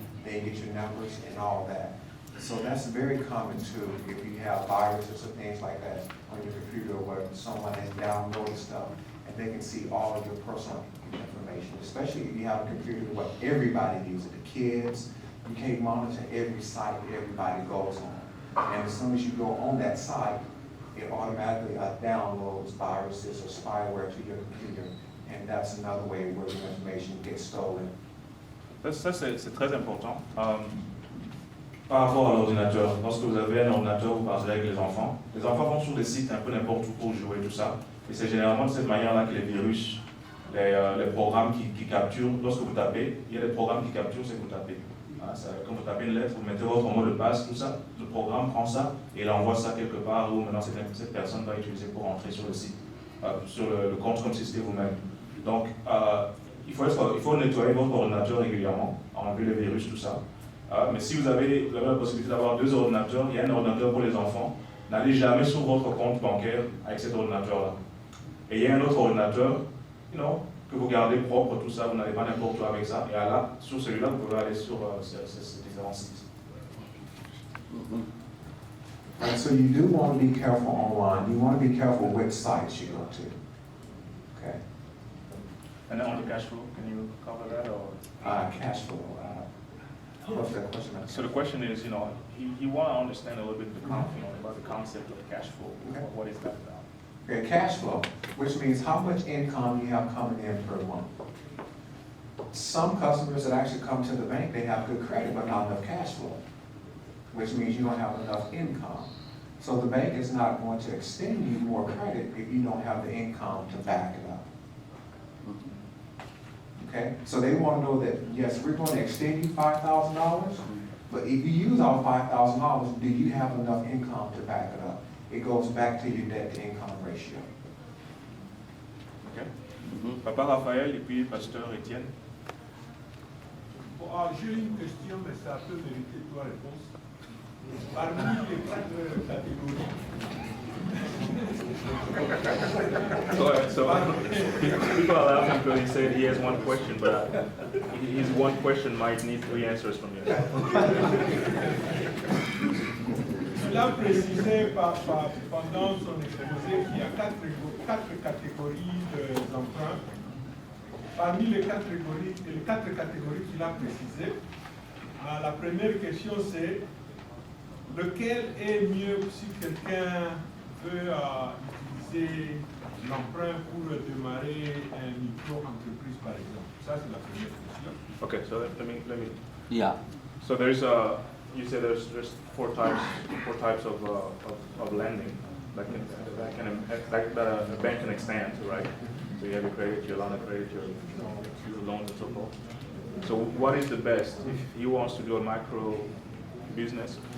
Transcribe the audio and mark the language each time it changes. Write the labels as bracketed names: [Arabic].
[English] They get your numbers and all that. So that's very common too, if you have viruses or things like that on your computer where someone has downloaded stuff and they can see all of your personal information, especially if you have a computer where everybody uses it, the kids, you can't monitor every site everybody goes on. And as soon as you go on that site, it automatically downloads viruses or spyware to your computer, and that's another way where your information gets stolen. [French] Ça c'est très important. Par rapport à l'ordinateur, lorsque vous avez un ordinateur, vous parlez avec les enfants vont sur des sites un peu n'importe où pour jouer, tout ça. Et c'est généralement de cette manière-là que les virus, les programmes qui capturent, lorsque vous tapez, il y a des programmes qui capturent ce que vous tapez. Quand vous tapez une lettre, vous mettez votre mot de passe, tout ça, le programme prend ça et il envoie ça quelque part où maintenant cette personne va utiliser pour entrer sur le site, sur le compte comme si c'était vous-même. Donc, il faut nettoyer votre ordinateur régulièrement, enlever les virus, tout ça. Mais si vous avez la possibilité d'avoir 2 ordinateurs, il y a un ordinateur pour les enfants, n'allez jamais sur votre compte bancaire avec cet ordinateur-là. Et il y a un autre ordinateur, que vous gardez propre, tout ça, vous n'allez pas n'importe où avec ça. Et là, sur celui-là, vous pouvez aller sur ces différents sites. [English] Right, so you do want to be careful online. You want to be careful which sites you go to. Okay. And then on the cash flow, can you cover that or? Cash flow. What's that question? So the question is, he want to understand a little bit about the concept of cash flow. Okay. What is that about? Okay, cash flow, which means how much income you have coming in per month. Some customers that actually come to the bank, they have good credit but not enough cash flow, which means you don't have enough income. So the bank is not going to extend you more credit if you don't have the income to back it up. Okay, so they want to know that, yes, we're going to extend you $5,000, but if you use all $5,000, do you have enough income to back it up? It goes back to your debt-to-income ratio. Okay. [French] Papa Raphaël et puis Pasteur Étienne. Bon, j'ai une question, mais ça peut mériter 3 réponses. Parmi les 4 catégories. [English] So people are laughing because he said he has one question, but his one question might need 3 answers from you. [French] Il a précisé pendant son exposé qu'il y a 4 catégories d'emprunts. Parmi les 4 catégories qu'il a précisées, la première question c'est lequel est mieux si quelqu'un veut utiliser l'emprunt pour démarrer un micro-entreprise par exemple. Ça c'est la première question. [English] Okay, so let me. Yeah. So you said there's 4 types of lending that a bank can extend, right? So you have your credit, your line of credit, your loans and so forth. So what is the best? If he wants to do a micro business,